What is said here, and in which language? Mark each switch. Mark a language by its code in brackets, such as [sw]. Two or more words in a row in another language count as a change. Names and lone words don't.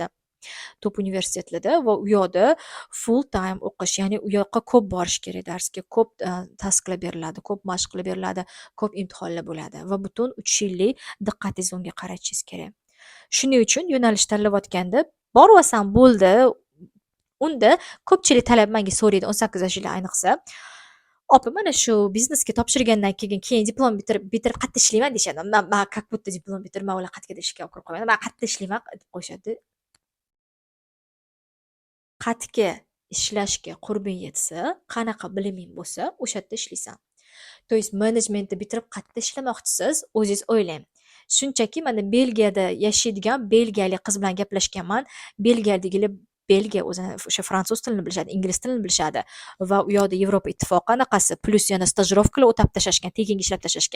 [uz] Top universitetlarda va u yoqda [en] full time [uz] o'qish, ya'ni u yoqqa ko'p borish kerak darsga, ko'p tasklar beriladi, ko'p mashqlar beriladi, ko'p imtihonlar bo'ladi va butun 3 yillik diqqatingizni unga qaratishingiz kerak. Shuning uchun yo'nalish tanlayotganda boryapsam bo'ldi. Unda ko'pchilik talab menga so'raydi, 18 yoshli ayniqsa. Opa, mana shu biznesga topshirgandan keyin diplom bitirib qayerda ishlayman deyishadi. Men [ru] как будто [uz] diplom bitirib, men ular qayergadir ishga olib kirib qo'ymayman. Men qayerda ishlayman deb qo'yishadi. Qayerga ishlashga qurbing yetsa, qanaqa biliming bo'lsa, o'sha yerda ishlaysan. [ru] То есть [uz] menejmentni bitirib qayerda ishlamoqchisiz, o'zingiz o'ylang. Shunchaki mana Belgiyada yashaydigan belgiyalik qiz bilan gaplashganman. Belgiyadagilar Belgiya o'zini o'sha fransuz tilini bilishadi, ingliz tilini bilishadi va u yoqda Yevropa ittifoqi anaqasi, plus yana stajirovkalar o'tab tashashgan, tekinga ishlab tashashgan.